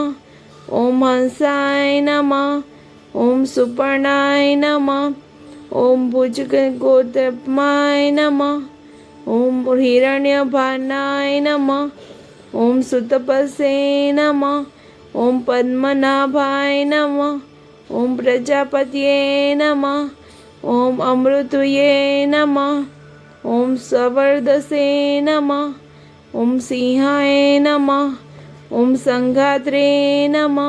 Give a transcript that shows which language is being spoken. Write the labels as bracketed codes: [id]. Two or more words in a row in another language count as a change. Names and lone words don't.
[sa] ॐ हंसाय नमः। ॐ सुपर्णाय नमः। ॐ भुजगोत्तमाय नमः। ॐ हिरण्यभानाय नमः। ॐ सुतपसे नमः। ओम पद्मनाभाय नमः. ओम प्रजापतये नमः. ओम अमृतये नमः. ओम सवर्दसे नमः. ओम सिंहाय नमः. ओम संघात्रे नमः.